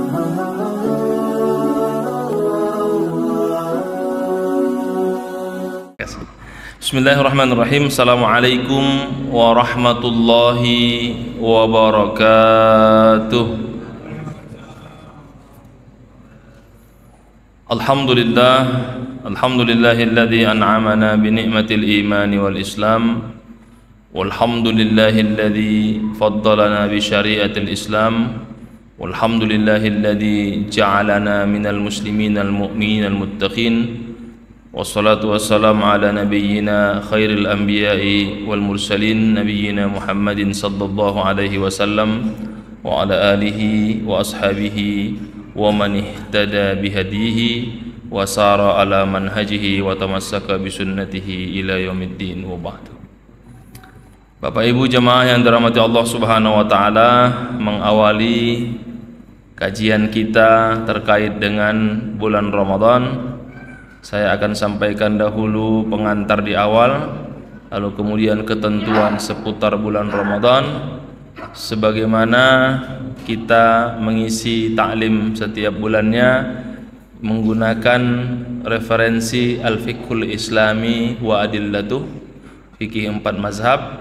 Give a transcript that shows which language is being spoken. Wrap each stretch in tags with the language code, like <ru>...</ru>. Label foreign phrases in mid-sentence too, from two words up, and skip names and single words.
<ar>بسم الله الرحمن الرحيم. السلام عليكم ورحمة الله وبركاته. الحمد لله الذي أنعمنا بنعمة الإيمان والإسلام. والحمد لله الذي فضلنا بشريعة الإسلام. والحمد لله الذي جعلنا من المسلمين المؤمنين المتقين. والصلاة والسلام على نبينا خير الأنبياء والمرسلين نبينا محمد صلى الله عليه وسلم وعلى آله وأصحابه ومن اهتدى بهديه وسار على منهجه وتمسك بسنته إلى يوم الدين وبعد.</ar> <id>Bapak Ibu jemaah yang dirahmati Allah</id> <ar>سبحانه وتعالى,</ar> <id>mengawali kajian kita terkait dengan bulan Ramadan, saya akan sampaikan dahulu pengantar di awal, lalu kemudian ketentuan seputar bulan Ramadan, sebagaimana kita mengisi taklim setiap bulannya menggunakan referensi Al-Fiqhul Islami wa Adillatuh, fikih 4 mazhab.</id>